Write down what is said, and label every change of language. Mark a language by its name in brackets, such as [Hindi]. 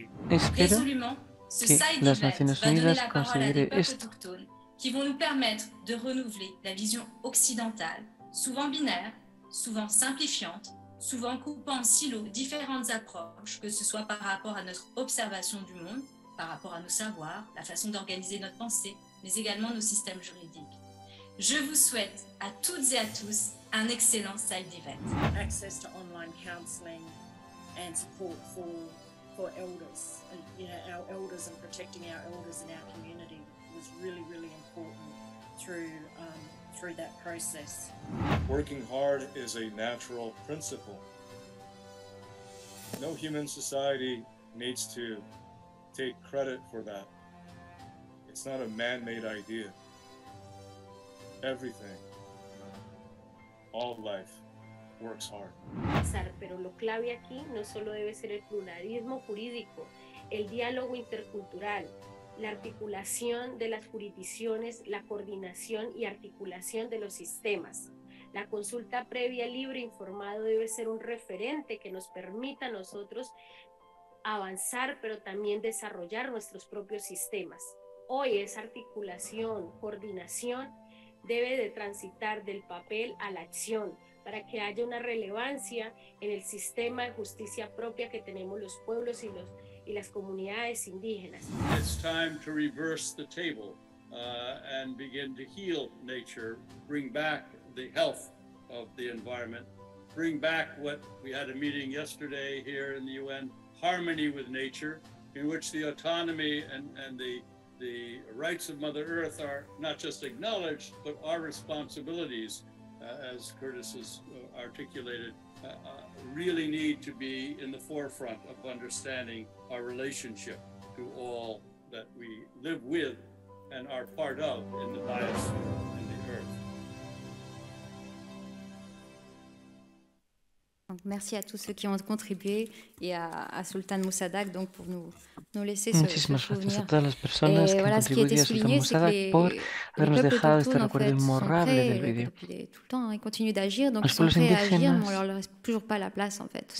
[Spanish] Espero que las Naciones Unidas consideren esto. [French] Qui vont nous permettre de renouveler la vision occidentale, souvent binaire, souvent simplifiante, souvent coupant en silos différentes approches, que ce soit par rapport à notre observation du monde, par rapport à nos savoirs, la façon d'organiser notre pensée, mais également nos systèmes juridiques. Je vous souhaite à toutes et à tous un excellent side event. [English] Access to online counseling and support for elders, and, you know, our elders and protecting our elders in our community was really, really important through that process. Working hard is a natural principle. No human society needs to take credit for that. It's not a man-made idea. Everything, all life, works hard. [Spanish] Pero lo clave aquí no solo debe ser el pluralismo jurídico, el diálogo intercultural, la articulación de las jurisdicciones, la coordinación y articulación de los sistemas. La consulta previa, libre e informado debe ser un referente que nos permita a nosotros avanzar, pero también desarrollar nuestros propios sistemas. Hoy esa articulación, coordinación, debe de transitar del papel a la acción para que haya una relevancia en el sistema de justicia propia que tenemos los pueblos y las comunidades indígenas. [English] It's time to reverse the table and begin to heal nature, bring back the health of the environment, bring back what we had a meeting yesterday here in the UN, harmony with nature, in which the autonomy and the rights of Mother Earth are not just acknowledged, but are responsibilities, as Curtis has articulated, really need to be in the forefront of understanding our relationship to all that we live with and are part of in the biosphere and the earth. [French] Donc, merci à tous ceux qui ont contribué et à Sultan Musadak donc pour nous laisser ce souvenir. Et voilà, ce qui a été souligné, c'est que les peuples autochtones en fait, sont prêts depuis tout le temps, ils continuent d'agir, donc ils sont prêts à agir, mais on ne leur laisse toujours pas la place en fait.